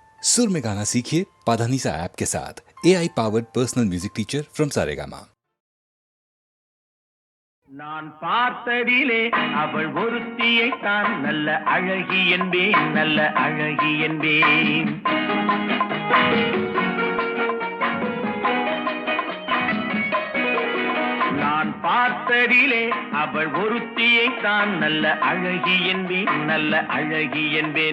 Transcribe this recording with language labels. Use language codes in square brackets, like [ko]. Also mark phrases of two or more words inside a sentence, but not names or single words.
[hi] सुर में गाना सीखिए पाधानीसा ऐप के साथ। [en] AI powered personal music teacher from Saregama. [ta] நான் பார்த்ததிலே அவள் ஒருத்தியைத்தான் நல்ல அழகி என்பேன், நல்ல அழகி என்பேன். நான் பார்த்ததிலே அவள் ஒருத்தியைத்தான் நல்ல அழகி என்பேன், நல்ல அழகி என்பேன்.